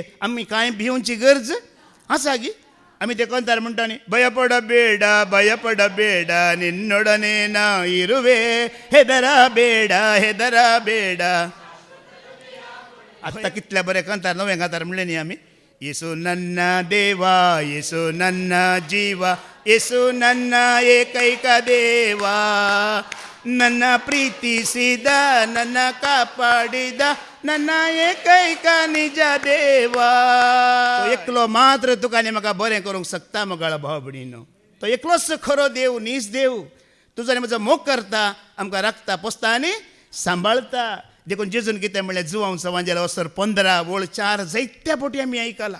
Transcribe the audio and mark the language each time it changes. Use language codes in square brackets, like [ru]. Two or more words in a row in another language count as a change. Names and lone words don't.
[kok] आमी कांय भिवची गरज आसा गी. आमी ते कंतार म्हणटा न्ही [kn] ಭಯಪಡ ಬೇಡ ನಿನ್ನೊಡನೆ ನಾ ಇರುವೆ ಹೆದರ ಬೇಡ. [kok] आत्तां कितल्या बरें कंतार नवें कंतार म्हणलें न्ही आमी. [kn] ಯೇಸು ನನ್ನ ದೇವಾ ಯೇಸು ನನ್ನ ಜೀವಾ ಯೇಸು ನನ್ನ ಏಕೈಕ ದೇವಾ ನನ್ನ ಪ್ರೀತಿಸಿದ ನನ್ನ ಕಾಪಾಡಿದ ನನ್ನ ಏಕೈಕ ನಿಜ ದೇवा. [kok] तो एकलो मात्र तुका आनी म्हाका बरें करूंक शकता मोगाळ भाव भयणीनो. तो एकलोच खरो देव नीज देव तुजो आनी म्हजो मोग करता आमकां राखता पोसता आनी सांबाळता. देखून जेजून कितें म्हणलें जुवांव सवांजेला वसर 15 वळ 4 जायत्या फावटी आमी आयकलां.